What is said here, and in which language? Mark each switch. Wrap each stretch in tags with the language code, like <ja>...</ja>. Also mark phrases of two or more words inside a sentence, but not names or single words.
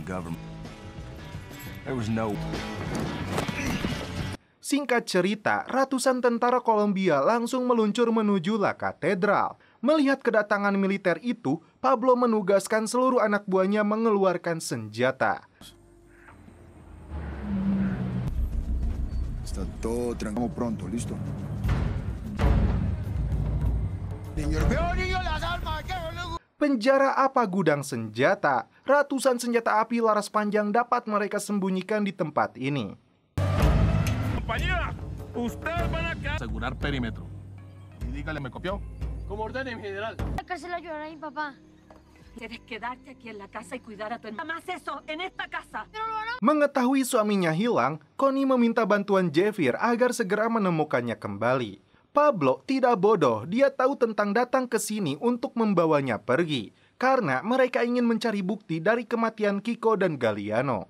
<id>Singkat cerita, ratusan tentara Kolombia langsung meluncur menuju La Catedral. Melihat kedatangan militer itu, Pablo menugaskan seluruh anak buahnya mengeluarkan senjata.</id> <es>Está todo tranquilo pronto, listo.</es> <id>Penjara apa gudang senjata? Ratusan senjata api laras panjang dapat mereka sembunyikan di tempat ini.</id> <es>Compañía, usted van a asegurar perímetro. Y dígale, ¿me copió? Como ordene, general. La cárcel ayudará a mi papá. Quieres quedarte aquí en la casa y cuidar a tu hermana. Más eso, en esta casa.</es> <id>Mengetahui suaminya hilang, Connie meminta bantuan Javier agar segera menemukannya kembali. Pablo tidak bodoh, dia tahu tentang datang ke sini untuk membawanya pergi, karena mereka ingin mencari bukti dari kematian Kiko dan Galliano.</id>